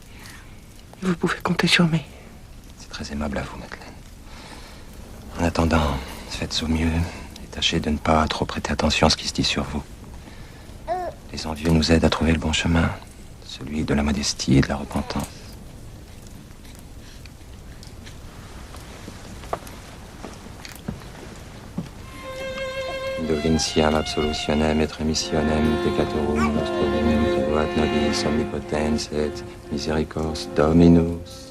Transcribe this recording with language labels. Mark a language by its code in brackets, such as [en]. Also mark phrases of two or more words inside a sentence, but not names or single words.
[fr] Vous pouvez compter sur moi. C'est très aimable à vous, Madeleine. En attendant, faites au mieux et tâchez de ne pas trop prêter attention à ce qui se dit sur vous. Les envieux nous aident à trouver le bon chemin, celui de la modestie et de la repentance. [la] Indulgentiam absolutionem et remissionem peccatorum nostrum tribuat nobis omnipotens et misericors Dominus.